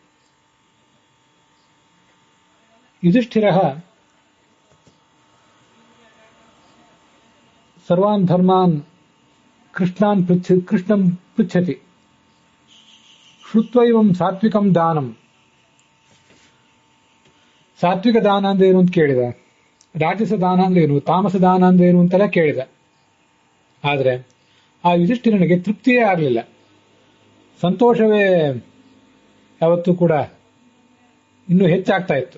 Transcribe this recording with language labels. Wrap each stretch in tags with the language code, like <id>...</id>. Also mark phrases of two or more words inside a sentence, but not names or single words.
<sa>युधिष्ठिरः सर्वान् धर्मान् कृष्णं पृच्छति। श्रुत्वा एवं सात्विकं दानं,</sa> <kn>ಸಾತ್ವಿಕ ದಾನ ಅಂದ್ರೆ ಏನು ಅಂತ ಕೇಳಿದ, ರಾಜಸ ದಾನ ಅಂದ್ರೆ ಏನು, ತಾಮಸ ದಾನ ಅಂದ್ರೆ ಏನು ಅಂತೆಲ್ಲ ಕೇಳಿದ. ಆದರೆ ಆ ಯುಧಿಷ್ಠಿರನಿಗೆ ತೃಪ್ತಿಯೇ ಆಗಲಿಲ್ಲ, ಸಂತೋಷವೇ ಯಾವತ್ತೂ ಕೂಡ ಇನ್ನೂ ಹೆಚ್ಚಾಗ್ತಾ ಇತ್ತು.</kn>